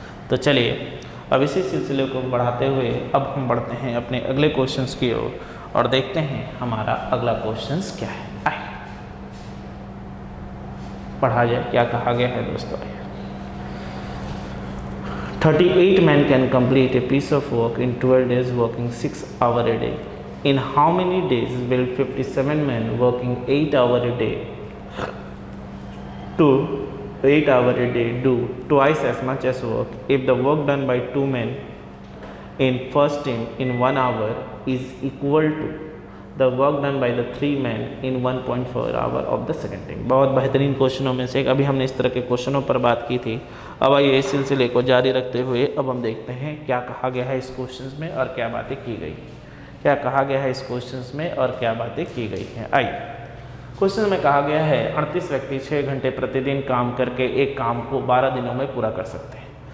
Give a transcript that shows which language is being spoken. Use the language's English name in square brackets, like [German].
[Hindi] तो चलिए अब इसी सिलसिले को बढ़ाते हुए अब हम बढ़ते हैं अपने अगले क्वेश्चंस की ओर और देखते हैं हमारा अगला क्वेश्चंस क्या है। आइए पढ़ा जाए क्या कहा गया है दोस्तों। [English] 38 men can complete a piece of work in 12 days working 6 hours a day. In how many days will 57 men working 8 hours a day to 8 hours a day do twice as much as work if the work done by 2 men in first team in 1 hour is equal to the work done by the 3 men in 1.4 hour of the second team। [Hindi] बहुत बेहतरीन क्वेश्चनों में से एक। अभी हमने इस तरह के क्वेश्चनों पर बात की थी। अब आइए इस सिलसिले को जारी रखते हुए अब हम देखते हैं क्या कहा गया है इस क्वेश्चन में और क्या बातें की गई, क्या कहा गया है इस क्वेश्चन में और क्या बातें की गई हैं। आइए क्वेश्चन में कहा गया है 38 व्यक्ति 6 घंटे प्रतिदिन काम करके एक काम को 12 दिनों में पूरा कर सकते हैं।